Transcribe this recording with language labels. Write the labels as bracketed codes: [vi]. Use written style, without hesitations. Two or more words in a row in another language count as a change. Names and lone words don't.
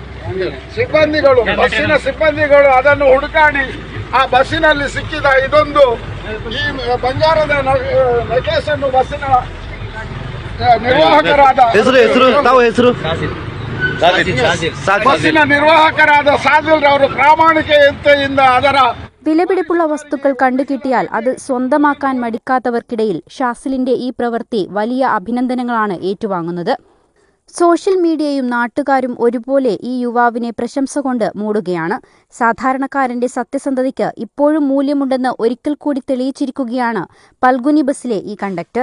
[kn] ಸಿಬ್ಬಂದಿಗಳು ಅದನ್ನು ಹುಡುಕಾಡಿ ಆ ಬಸ್ಸಿನಲ್ಲಿ ಸಿಕ್ಕಿದ ಈ ಬಂಗಾರದ ನೆಕ್ಲೆಸ್ ಅನ್ನು ಬಸ್ಸಿನ ನಿರ್ವಾಹಕರಾದ സാദിൽ ಅವರು ಪ್ರಾಮಾಣಿಕತೆಯಿಂದ ಅದರ [ml] വിലപിടിപ്പുള്ള വസ്തുക്കൾ കണ്ടുകിട്ടിയാൽ അത് സ്വന്തമാക്കാൻ മടിക്കാത്തവർക്കിടയിൽ ഷാസിലിന്റെ ഈ പ്രവൃത്തി വലിയ അഭിനന്ദനങ്ങളാണ് ഏറ്റുവാങ്ങുന്നത്. സോഷ്യൽ മീഡിയയും നാട്ടുകാരും ഒരുപോലെ ഈ യുവാവിനെ പ്രശംസ കൊണ്ട് മൂടുകയാണ്. സാധാരണക്കാരന്റെ സത്യസന്ധതയ്ക്ക് ഇപ്പോഴും മൂല്യമുണ്ടെന്ന് ഒരിക്കൽ കൂടി തെളിയിച്ചിരിക്കുകയാണ് പൽഗുനി ബസ്സിലെ ഈ കണ്ടക്ടർ.